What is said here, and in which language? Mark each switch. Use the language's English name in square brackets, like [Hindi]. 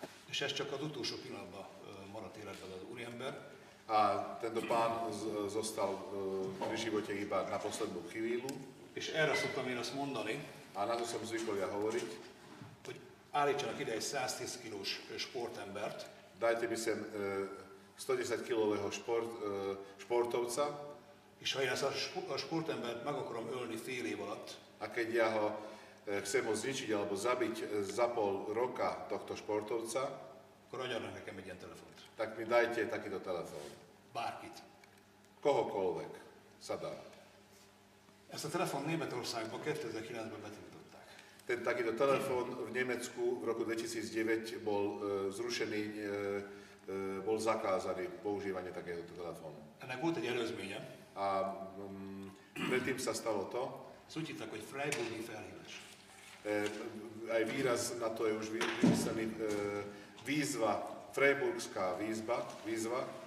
[Hungarian] És ez csak az utolsó pillanatban maradt életben az úriember. [Slovak] A tento pán zostal pri živote iba na poslednú chvíľu. [Hungarian] És erre szoktam én azt mondani, [Slovak] a na to som zvykol ja hovoriť, [Hungarian] hogy állítsanak ide egy 110 kilós sportembert, [Slovak] dajte mi sem 110-kilového športovca, [Hungarian] és ha én ezt a sportembert meg akarom ölni fél év alatt, [Slovak] a keď ja ho chcem ho zničiť alebo zabiť za pol roka tohto športovca, [Hungarian] akkor adjanak nekem egy ilyen telefont. [Slovak] Tak mi dajte takýto telefón. [Hungarian] Bárkit. [Slovak] Kohokoľvek sa dá. [Hungarian] Ezt a telefon Németországban 2009-ben betiltották. [Slovak] Ten takýto telefón v Nemecku v roku 2009 bol zrušený, bol zakázaný používanie takéhoto telefónu. [Hungarian] Ennek volt egy előzménye. [Slovak] A predtým sa stalo to, [Hungarian] ezt úgy hívták, hogy Freiburgi felhívás. [Slovak] Aj výraz na to je už vymyslený, výzva, freiburgská výzva,